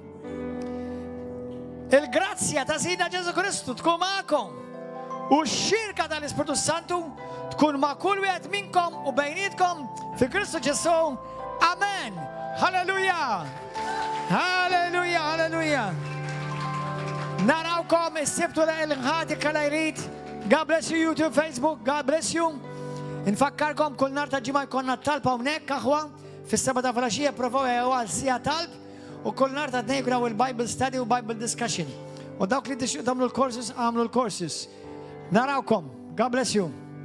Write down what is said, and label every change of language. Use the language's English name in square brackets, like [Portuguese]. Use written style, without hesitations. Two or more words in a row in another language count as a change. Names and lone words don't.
[Maltese] Il-grazzja ta' Sidna Ġesu Kristu tkun magħkom. U x-xirka tal-Ispiritu Santu tkun ma' kull wieħed minnkom u bejnietkom fi Kristu Ġesu. Amen. Halleluja. Halleluja, halleluja. Narawkom is-Sibt u l-ħati kalajrit. [English] God bless you YouTube, Facebook. God bless you. [Maltese] Infakkarkom kull nhar ta' ġimgħa jkollna talb hawnhekk aħwa fis-seba' ta' filgħaxija provaw għal sija talb u kull nhar ta' tnejn graw il- [English] Bible study [Maltese] u [English] Bible discussion. [Maltese] U dawk li tagħmlu l-courses għamlu l-courses. Narawkom. [English] God bless you.